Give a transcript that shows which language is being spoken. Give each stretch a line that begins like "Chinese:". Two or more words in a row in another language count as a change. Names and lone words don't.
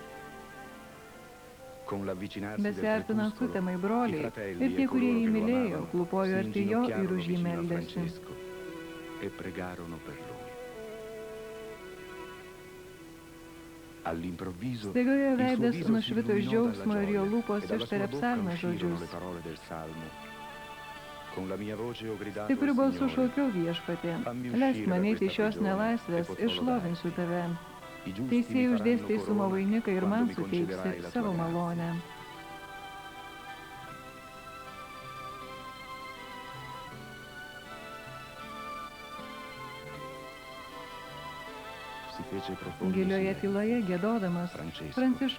Lithuanian: Besiartinant sutemai broliai ir tie, kurie jį mylėjo, klūpojo arti jo ir už jį meldėsi. Staiga jo veidas nušvito iš džiaugsmo ir jo lūpos ištarė psalmės žodžius.
Italian: Con la mia voce ho gridato
Lithuanian: Stipriu
Italian: al
Lithuanian: balsu
Italian: Signore.
Lithuanian: šaukiau viešpatį. Leisk man eiti iš šios nelaisvės ir šlovinsiu tave.
Italian: I giusti mi
Lithuanian: Teisėjai
Italian: faranno
Lithuanian: uždės teisumo
Italian: corona
Lithuanian: vainiką ir
Italian: quando
Lithuanian: man
Italian: mi concederai
Lithuanian: suteiksi
Italian: la tua
Lithuanian: savo
Italian: grazia.
Lithuanian: malonę.
Italian: Si fece profondo
Lithuanian: Gilioje
Italian: silenzio.
Lithuanian: tyloje giedodamas, Francesco Pranciškus